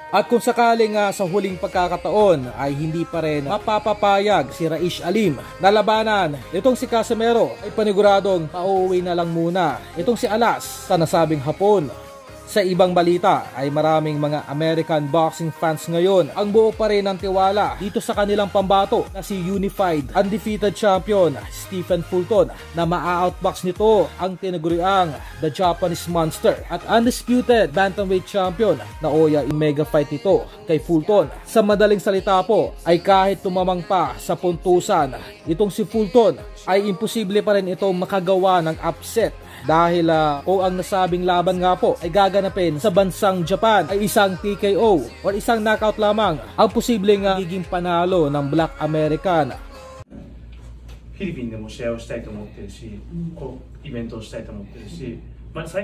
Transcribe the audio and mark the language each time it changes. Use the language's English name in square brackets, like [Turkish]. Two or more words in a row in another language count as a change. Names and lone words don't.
[Filipino] At kung sakaling sa huling pagkakataon ay hindi pa rin mapapapayag si Raish Alim na labanan itong si Casimero ay paniguradong pauwi na lang muna itong si Alas sa nasabing Hapon. Sa ibang balita ay maraming mga American boxing fans ngayon ang buo pa rin ng tiwala dito sa kanilang pambato na si [English] Unified Undefeated Champion [Filipino] Stephen Fulton na maa-outbox nito ang tinaguriang The Japanese Monster at [English] Undisputed Bantamweight Champion [Filipino] na Oya in [English] mega fight [Filipino] nito kay Fulton. Sa madaling salita po ay kahit tumamang pa sa puntusan itong si Fulton ay imposible pa rin itong makagawa ng upset dahil kung ang nasabing laban nga po ay gaganapin sa bansang Japan ay isang TKO o isang knockout lamang ang posibleng giging panalo ng Black American. [Japanese] フィリピンでも試合をしたいと思ってるし、イベントをしたいと思ってるし、